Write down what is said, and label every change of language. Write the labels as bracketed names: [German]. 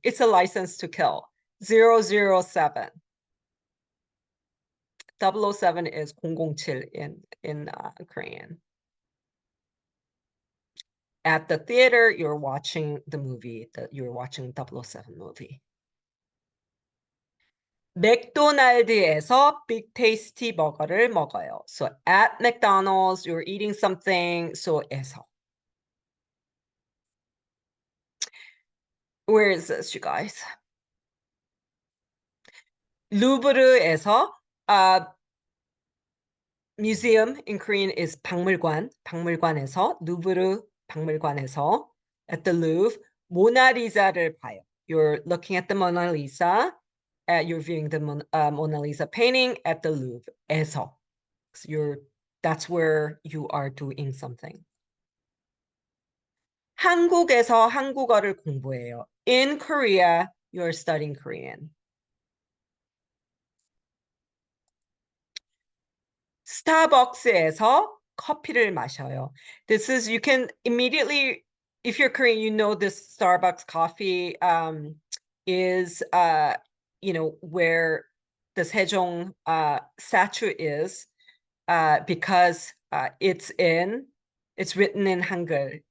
[English] It's a license to kill. 007. 007 is 007 in Korean. At the theater, you're watching the movie. You're watching 007 movie. [Korean] 맥도날드에서 빅 테이스티 버거를 먹어요. [English] So at McDonald's, you're eating something. So 에서. Where is this, you guys? 루브르에서 museum in Korean is 박물관. [Korean] 박물관에서 루브르 박물관에서 [English] at the Louvre [Korean] 모나리자를 봐요. [English] You're looking at the Mona Lisa. You're viewing the Mona Lisa painting at the Louvre에서. So that's where you are doing something. [Korean] 한국에서 한국어를 공부해요. [English] In Korea, you're studying Korean. [Korean] 스타벅스에서 커피를 마셔요. [English] This is, you can immediately, if you're Korean, you know this Starbucks coffee is, where the Sejong statue is, because it's written in Hangul.